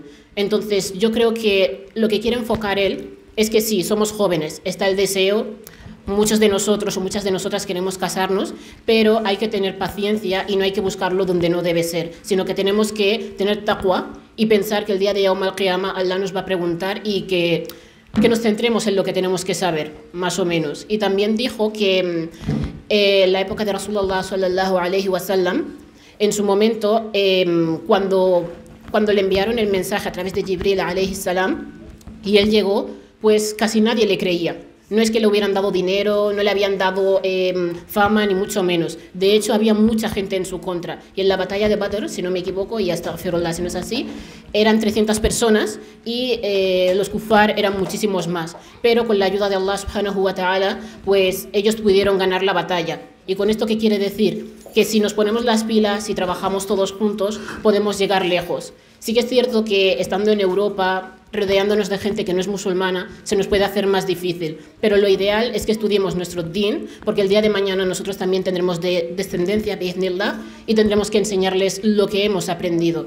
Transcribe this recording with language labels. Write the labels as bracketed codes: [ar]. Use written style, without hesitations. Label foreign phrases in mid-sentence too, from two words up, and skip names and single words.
[es] Entonces yo creo que lo que quiere enfocar él es que sí, somos jóvenes, está el deseo, muchos de nosotros o muchas de nosotras queremos casarnos, pero hay que tener paciencia y no hay que buscarlo donde no debe ser, sino que tenemos que tener taqwa y pensar que el día de [ar] يوم القيامة [es] Allah nos va a preguntar y que nos centremos en lo que tenemos que saber, más o menos. Y también dijo que en la época de [ar] رسول الله صلى الله عليه وسلم, [es] en su momento, cuando le enviaron el mensaje a través de Jibril [ar] عليه السلام, [es] y él llegó, pues casi nadie le creía. No es que le hubieran dado dinero, no le habían dado fama, ni mucho menos. De hecho, había mucha gente en su contra. Y en la batalla de Badr, si no me equivoco, y hasta Astaghfirullah si no es así, eran 300 personas y los kufar eran muchísimos más. Pero con la ayuda de [ar] الله سبحانه وتعالى, [es] pues ellos pudieron ganar la batalla. ¿Y con esto qué quiere decir? Que si nos ponemos las pilas y trabajamos todos juntos, podemos llegar lejos. Sí que es cierto que estando en Europa, rodeándonos de gente que no es musulmana, se nos puede hacer más difícil. Pero lo ideal es que estudiemos nuestro din, porque el día de mañana nosotros también tendremos descendencia, bi'idhnillah, y tendremos que enseñarles lo que hemos aprendido.